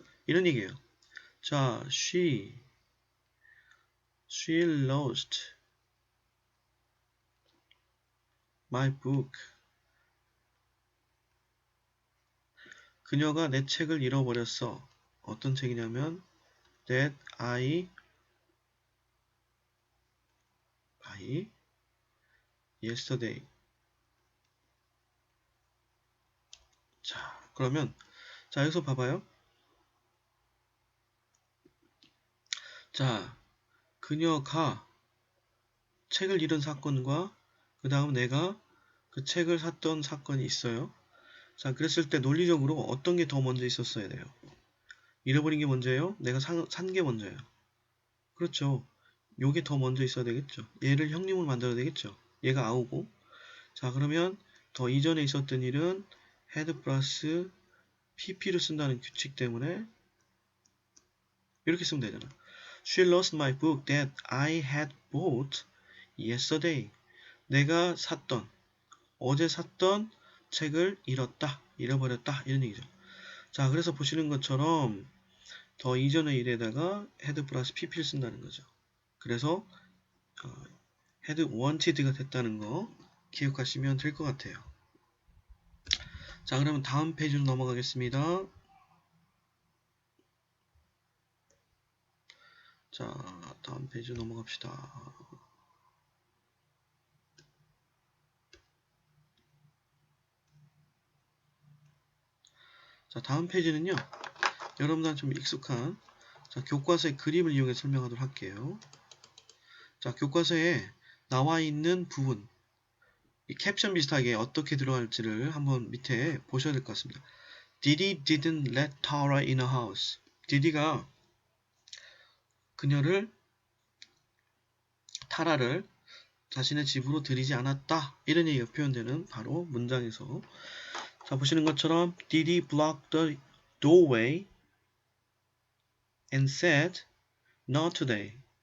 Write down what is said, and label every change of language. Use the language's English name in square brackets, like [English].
[Korean] 이런 얘기예요. 자, [English] she lost my book. [Korean] 그녀가 내 책을 잃어버렸어. 어떤 책이냐면 [English] that I yesterday. [Korean] 자, 그러면 자, 여기서 봐봐요. 자, 그녀가 책을 잃은 사건과 그 다음 내가 그 책을 샀던 사건이 있어요. 자, 그랬을 때 논리적으로 어떤 게 더 먼저 있었어야 돼요? 잃어버린 게 먼저예요? 내가 산 게 먼저예요? 그렇죠. 요게 더 먼저 있어야 되겠죠. 얘를 형님으로 만들어야 되겠죠. 얘가 아우고. 자, 그러면 더 이전에 있었던 일은 had 플러스 pp를 쓴다는 규칙 때문에 이렇게 쓰면 되잖아. [English] She lost my book that I had bought yesterday. [Korean] 내가 어제 샀던 책을 잃어버렸다. 이런 얘기죠. 자, 그래서 보시는 것처럼 더 이전의 일에다가 had 플러스 pp를 쓴다는 거죠. 그래서 had wanted가 됐다는 거 기억하시면 될 것 같아요. 자, 그러면 다음 페이지로 넘어가겠습니다. 자, 다음 페이지로 넘어갑시다. 자, 다음 페이지는요. 여러분들한테 좀 익숙한 교과서의 그림을 이용해 설명하도록 할게요. 자, 교과서에 나와 있는 부분, 이 캡션 비슷하게 어떻게 들어갈지를 한번 밑에 보셔야 될 것 같습니다. [English] Didi didn't let Tara in her house. [Korean] 디디가 타라를 자신의 집으로 들이지 않았다. 이런 얘기가 표현되는 바로 문장에서 자, 보시는 것처럼 [English] Didi blocked the doorway and said not today.